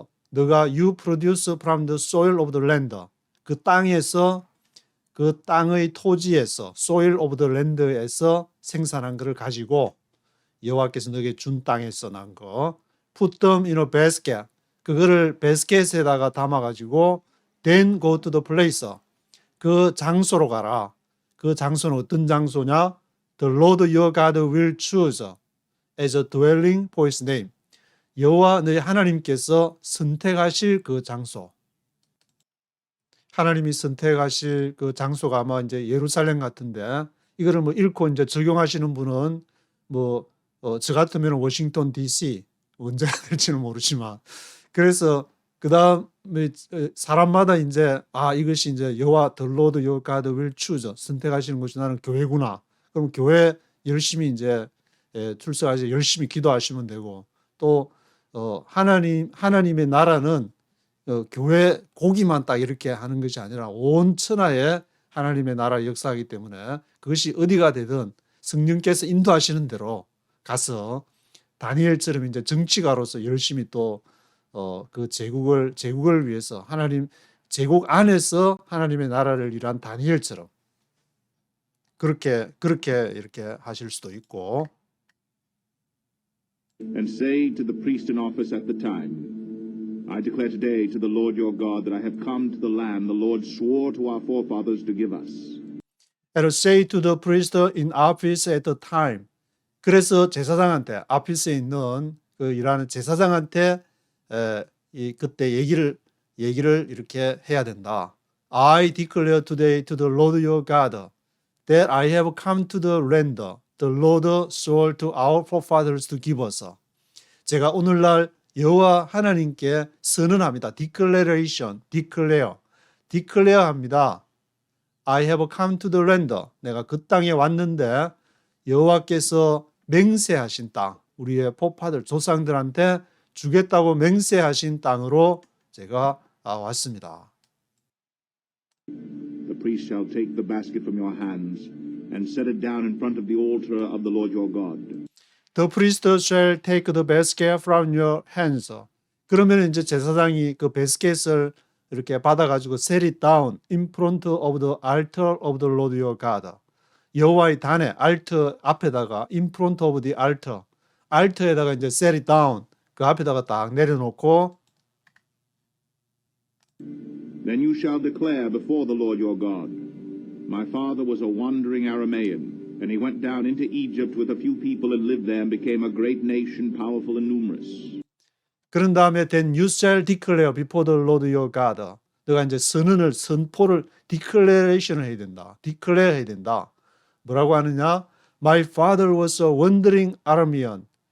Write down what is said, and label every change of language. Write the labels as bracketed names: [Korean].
[Korean] 너가 [English] you produce from the soil of the land [Korean] 그 땅에서 그 땅의 토지에서 soil of the land에서 생산한 것을 가지고 여호와께서 너에게 준 땅에서 난 거 [English] put them in a basket [Korean] 그거를 바스켓에다가 담아가지고 [English] then go to the place [Korean] 그 장소로 가라. 그 장소는 어떤 장소냐? [English] The Lord your God will choose as a dwelling for his name. [Korean] 여호와 너희 하나님께서 선택하실 그 장소. 하나님이 선택하실 그 장소가 아마 이제 예루살렘 같은데 이거를 뭐 읽고 이제 적용하시는 분은 저 같으면 워싱턴 DC 언제가 될지는 모르지만 그래서 그다음에 사람마다 이제 이것이 이제 여호와 [English] the Lord your God will choose [Korean] 선택하시는 것이 나는 교회구나. 그럼 교회 열심히 이제 출석하셔서 열심히 기도하시면 되고 또 하나님의 나라는 교회 고기만 딱 이렇게 하는 것이 아니라 온 천하에 하나님의 나라 역사하기 때문에 그것이 어디가 되든 성령께서 인도하시는 대로 가서 다니엘처럼 이제 정치가로서 열심히 또 그 제국을 위해서 하나님 제국 안에서 하나님의 나라를 일한 다니엘처럼 그렇게 이렇게 하실 수도 있고. [English] And say to the priest in office at the time, I declare today to the Lord your God that I have come to the land the Lord swore to our forefathers to give us. And say to the priest in office at the time. [Korean] 그래서 제사장한테 아피스에 있는 그 일하는 제사장한테 그때 얘기를 이렇게 해야 된다. [English] I declare today to the Lord your God that I have come to the land the Lord swore to our forefathers to give us. [Korean] 제가 오늘날 여호와 하나님께 선언합니다. declaration, declare 합니다. [English] I have come to the land. [Korean] 내가 그 땅에 왔는데 여호와께서 맹세하신 땅, 우리의 포파들 조상들한테 주겠다고 맹세하신 땅으로 제가 왔습니다. [English] The priest shall take the basket from your hands and set it down in front of the altar of the Lord your God. The priest shall take the basket from your hands. [Korean] 그러면 이제 제사장이 그 바스켓을 이렇게 받아가지고 [English] set it down in front of the altar of the Lord your God. [Korean] 여호와의 단에 altar 앞에다가 [English] in front of the altar, [Korean] altar에다가 이제 [English] set it down [Korean] 그 앞에다가 딱 내려놓고 [English] Then you shall declare before the Lord your God, my father was a wandering Aramaean, and he went down into Egypt with a few people and lived there and became a great nation, powerful and numerous. [Korean] 그런 다음에 [English] then you shall declare before the Lord your God. [Korean] 너가 이제 선포를 declaration을 해야 된다. declare 해야 된다. 뭐라고 하느냐? [English] My father was a wandering Aramean.